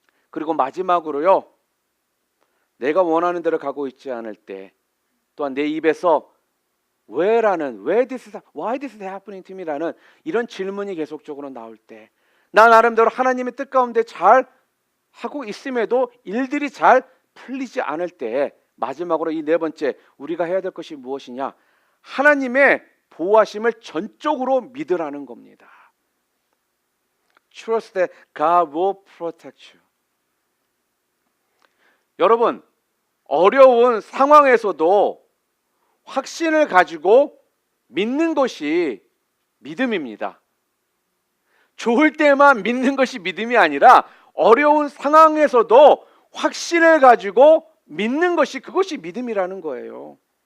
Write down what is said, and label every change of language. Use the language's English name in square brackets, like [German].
[Korean] 그리고 마지막으로요, 내가 원하는 대로 가고 있지 않을 때, 또한 내 입에서 [English] why this is happening to me [Korean] 라는 이런 질문이 계속적으로 나올 때, 나 나름대로 하나님의 뜻 가운데 잘 하고 있음에도 일들이 잘 풀리지 않을 때, 마지막으로 이 네 번째 우리가 해야 될 것이 무엇이냐, 하나님의 보호하심을 전적으로 믿으라는 겁니다. [English] Trust that God will protect you. [Korean] 여러분, 어려운 상황에서도 확신을 가지고 믿는 것이 믿음입니다. 좋을 때만 믿는 것이 믿음이 아니라 어려운 상황에서도 확신을 가지고 믿는 것이, 그것이 믿음이라는 거예요.